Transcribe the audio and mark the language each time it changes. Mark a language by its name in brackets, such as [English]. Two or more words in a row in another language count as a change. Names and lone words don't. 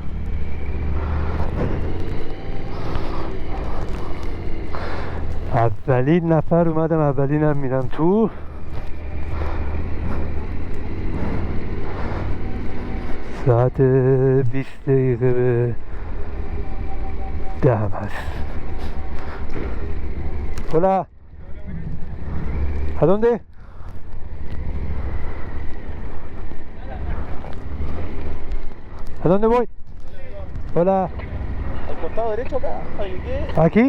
[Persian] اولین نفر اومدم، اولینم میرم تو. ساعت 20 دقیقه به 10 هم هست. [Spanish] Hola. ¿A dónde? ¿A dónde voy? Hola. Al costado derecho acá, ¿ahí qué? ¿Aquí?